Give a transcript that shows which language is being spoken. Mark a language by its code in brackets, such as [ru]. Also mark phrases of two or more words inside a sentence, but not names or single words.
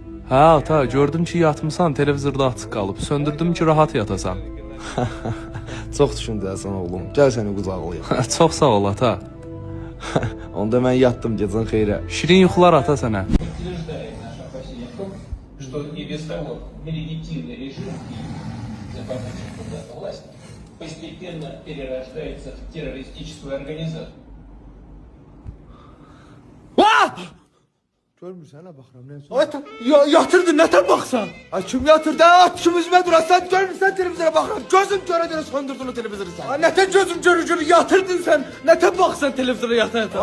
[az] Hə ata, gördüm ki yatmısan, televizorda açıq qalıb. Söndürdüm ki rahat yatasan. Çox düşüncəlisən oğlum. Gəl səni qucaqlayım. Çox sağ ol ata. Onda mən yatdım, gecən xeyrə. Şirin yuxular ata sənə. [ru] Подтверждает наше опасение в том, что и без того нелегитимный режим и захватывающая куда-то власть постепенно перерождается в террористическую организацию. [az] Görmürsən, nə baxıram, nə Ay yatırdın, nətən baxsan? Ay kim yatırdı? Kim üzümə durasan, görmürsən televizora baxıram. Gözüm görə söndürdün o televizoru sən. Ay nətən gözüm görür, yatırdın sən. Nətən baxsan televizora yatan?